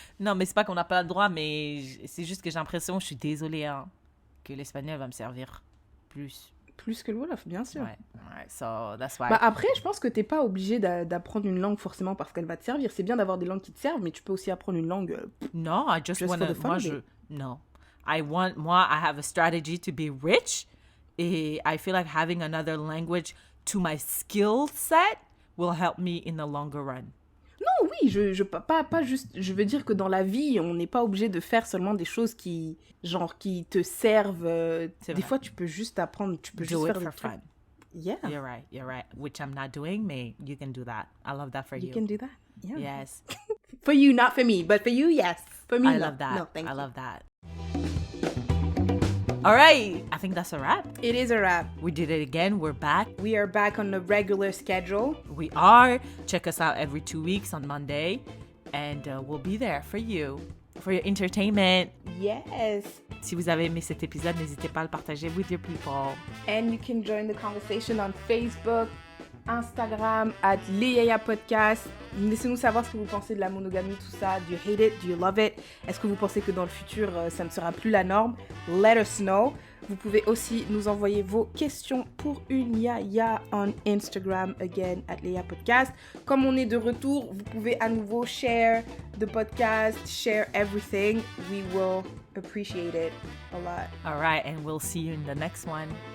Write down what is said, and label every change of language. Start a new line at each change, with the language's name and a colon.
French: Non, mais c'est pas qu'on n'a pas le droit, mais c'est juste que j'ai l'impression, je suis désolée, hein, que l'espagnol va me servir plus. Plus que le Wolof, bien sûr.
English: Ouais, so that's why.
French: Bah après, je pense que t'es pas obligé d'apprendre une langue forcément parce qu'elle va te servir. C'est bien d'avoir des langues qui te servent, mais tu peux aussi apprendre une langue...
English: Non, I just want to... Non. I have a strategy to be rich. Et I feel like having another language to my skill set will help me in the longer run.
French: Non, oui, pas juste... Je veux dire que dans la vie, on n'est pas obligé de faire seulement des choses qui te servent. Des fois, tu peux juste apprendre, tu peux juste faire
English: for fun. Yeah. You're right. Which I'm not doing, mais you can do that. I love that for you. You can do that? Yeah. Yes. For you, not for me, but for you, yes. For me, I no. love that. No, thank you. I love that. All right. I think that's a wrap. It is a wrap. We did it again. We're back. We are back on the regular schedule. We are. Check us out every 2 weeks on Monday. And we'll be there for you. For your entertainment. Yes.
French: Si vous avez aimé cet épisode, n'hésitez pas à le partager
English: with your people. And you can join the conversation on Facebook, Instagram, @Léa Podcast.
French: Laissez-nous savoir ce que vous pensez de la monogamie, tout ça.
English: Do you hate it? Do you love
French: it? Est-ce que vous pensez que dans le futur, ça ne sera plus la norme?
English: Let us know.
French: Vous pouvez aussi nous envoyer vos questions pour une yaya
English: on Instagram, again,
French: @Léa Podcast. Comme on est de retour, vous pouvez à nouveau
English: share the podcast, share everything. We will appreciate it a lot. All right, and we'll see you in the next one.